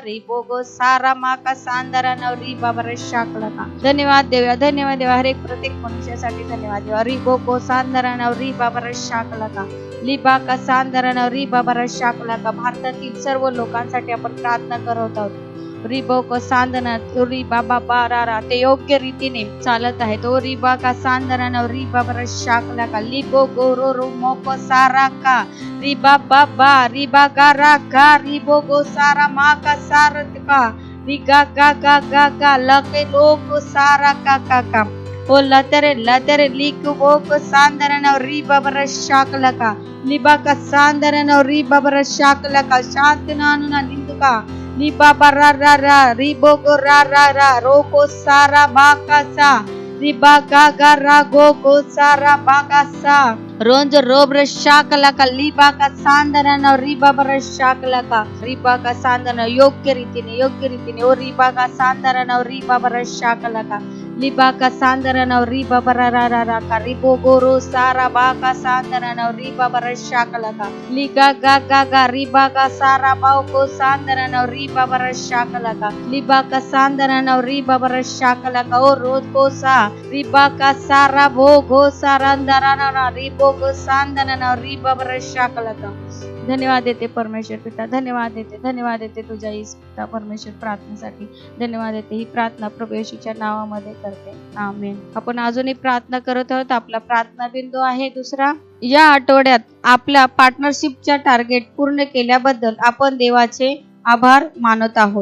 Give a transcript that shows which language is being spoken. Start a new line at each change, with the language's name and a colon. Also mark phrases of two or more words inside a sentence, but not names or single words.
Marathi: री बोगो सारा माका सांदरा नवरी बाबा शाकला का. धन्यवाद देवा, धन्यवाद देवा. हर एक प्रत्येक मनुष्यासाठी धन्यवाद देवा. री बोगो सांदरा नवरी बाबा शाकला का. लिबा का सांदरा नवरी बाबा शाकला का. भारतातील सर्व लोकांसाठी आपण प्रार्थना करत आहोत. रिबो को सांदना री बाबा बारा ते योग्य रीतीने चालत आहे. तो रिबा का सांदना री बाबा शाकला का. लिबो गोरो रो मोको सारा का. रिबा बाबा रिबा गारा का. रिबो गो सारा मा का सारत का. रिगा गा गा गा गा लके लोग सारा का का का. ओ लतरे लिक वो को सांदना री बाबा शाकला का. लिबा का सांदना री बाबा शाकला का. शांत नानुना निंदु का. नी बाबा रा रिबो गो रा रो को सारा बाका सा. रिबा गा गा रा गो सारा बाका सा. रोंज रोब्र शाकला का. लिबा का सांदना रिबा बर शाकला का. रिबा का सांदना योग्य रीतीने ओ रिबा का सांदना रिबा बर शाकला का. लिबा का सांदना रिबा बर रा का. रिबो गोरो सारा बाका सांदना रिबा बर शाकला का. लिगा गा गा गा रिबा का सारा बाव को सांदना रिबा बर शाकला का. लिबा का सांदना रिबा बर शाकला का. ओ रोज को सा रिबा का सारा भो गो सारा अंदराना रिबो गो सांदना रिबा बर शाकला का. धन्यवाद देते परमेश्वर पिता. धन्यवाद देते तुझ्या पिता परमेश्वर प्रार्थनेसाठी. धन्यवाद देते. ही प्रार्थना प्रभू येशूच्या नावामध्ये करते. आमेन. आपण अजूनही प्रार्थना करत आहोत. आपला प्रार्थना बिंदू आहे दुसरा. या आठवड्यात आपल्या पार्टनरशिपच्या टार्गेट पूर्ण केल्याबद्दल आपण देवाचे आभार मानत आहोत.